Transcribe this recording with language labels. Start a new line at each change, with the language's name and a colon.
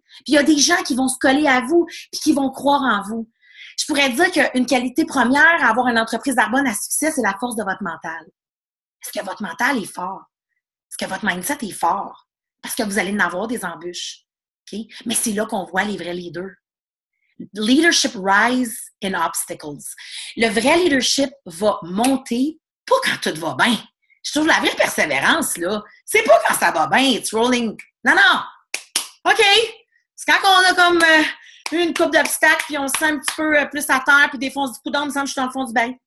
French: Puis il y a des gens qui vont se coller à vous puis qui vont croire en vous. Je pourrais dire qu'une qualité première à avoir une entreprise d'Arbonne à succès, c'est la force de votre mental. Est-ce que votre mental est fort? Est-ce que votre mindset est fort? Parce que vous allez en avoir des embûches. Okay? Mais c'est là qu'on voit les vrais leaders.
English: Leadership rise in obstacles.
French: Le vrai leadership va monter, pas quand tout va bien. Je trouve la vraie persévérance, là, c'est pas quand ça va bien,
English: it's rolling.
French: Non. OK. C'est quand on a comme une coupe d'obstacles, puis on se sent un petit peu plus à terre, puis des fois on se dit, coudonc, il me semble que je suis dans le fond du bain.